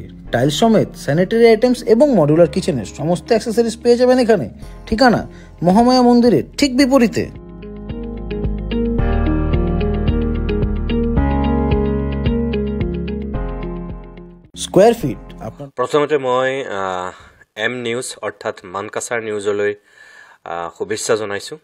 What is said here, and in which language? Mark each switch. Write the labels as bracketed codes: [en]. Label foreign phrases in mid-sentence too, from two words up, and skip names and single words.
[bn] টাইলস সমেত [en] sanitary items [bn] এবং [en] modular kitchen [bn] সমস্ত অ্যাক্সেসরিজ পেয়ে যাবেন এখানে। ঠিকানা মহামায়া মন্দিরের ঠিক বিপরীতে। [en] square feet [bn] আপনার [as] প্ৰথমতে মই এম নিউজ অৰ্থাৎ মানকাছাৰ নিউজলৈ শুভেচ্ছা জনাইছোঁ।